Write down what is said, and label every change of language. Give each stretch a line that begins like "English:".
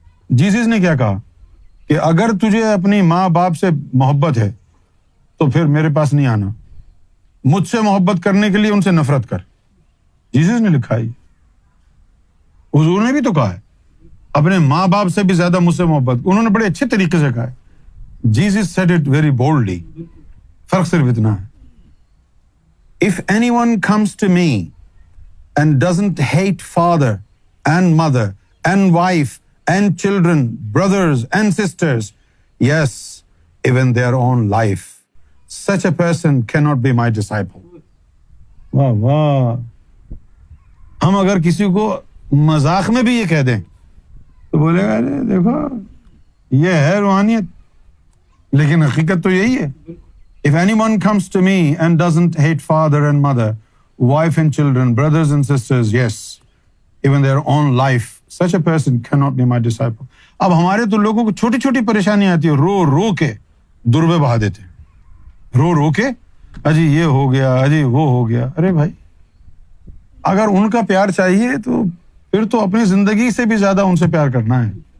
Urdu: Jesus نے کیا کہا کہ اگر تجھے اپنی ماں باپ سے محبت ہے تو پھر میرے پاس نہیں آنا، مجھ سے محبت کرنے کے لیے ان سے نفرت کر. جیسس نے لکھا ہے. حضور نے بھی تو کہا ہے اپنے ماں باپ سے بھی زیادہ مجھ سے محبت. انہوں نے بڑے اچھے طریقے سے کہا ہے.
English: Jesus said it very boldly.
Urdu: فرق صرف اتنا ہے.
English: If anyone comes to me and doesn't hate father and mother and wife and children, brothers and sisters, yes, even their own life, such a person cannot be my disciple.
Urdu: واہ واہ. ہم اگر کسی کو مذاق میں بھی یہ کہہ دیں تو بولے گا ارے دیکھو یہ ہے روحانیت، لیکن حقیقت تو یہی ہے.
English: If anyone comes to me and doesn't hate father and mother, wife and children, brothers and sisters, yes, even their own life, such a person cannot be my disciple.
Urdu: اب ہمارے تو لوگوں کو چھوٹی چھوٹی پریشانی آتی ہے، رو رو کے دربے بہا دیتے ہیں، رو رو کے اجی یہ ہو گیا, اجی وہ ہو گیا. ارے بھائی, اگر ان کا پیار چاہیے تو پھر تو اپنی زندگی سے بھی زیادہ ان سے پیار کرنا ہے.